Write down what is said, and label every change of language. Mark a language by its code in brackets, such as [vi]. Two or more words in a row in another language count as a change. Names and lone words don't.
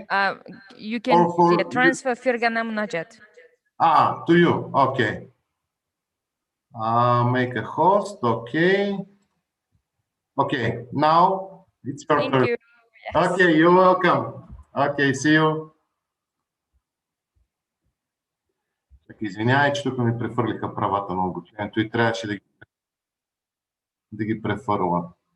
[en] You can for transfer Fergana Munajat. To you, okay. Make a host, okay. Okay, now it's your Thank turn. you. Okay, you're welcome. Okay, see you. [bg] Извинявай, че тук ми префърлиха правата на обучението и трябваше да ги префърла.